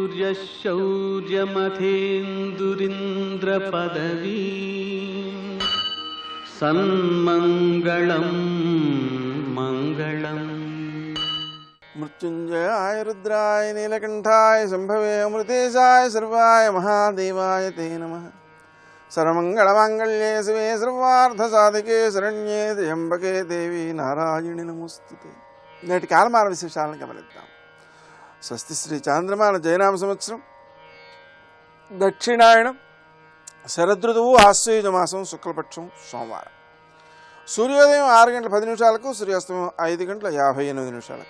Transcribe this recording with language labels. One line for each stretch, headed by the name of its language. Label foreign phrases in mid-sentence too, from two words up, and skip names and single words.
Sanskrit: शौर्यमथेन्दुरिन्द्रपदवी सन्मङ्गलं मङ्गलम्। मृत्युंजयाय रुद्राय नीलकंठाय शंभवे अमृतेशाय सर्वाय महादेवाय ते नमः। सर्वमंगलमांगल्ये शिवे सर्वार्थसाधिके शरण्ये त्र्यंबके देवी नारायणि नमोस्तुते।
Telugu: నేటి కాలమాన విశేషాలను గమనిద్దాం. స్వస్తి శ్రీ చాంద్రమాన జయనామ సంవత్సరం దక్షిణాయనం శరదృతువు ఆశ్వయుజ మాసం శుక్లపక్షం సోమవారం. సూర్యోదయం 6 గంటల 10 నిమిషాలకు, సూర్యాస్తమయం 5 గంటల 58 నిమిషాలకు.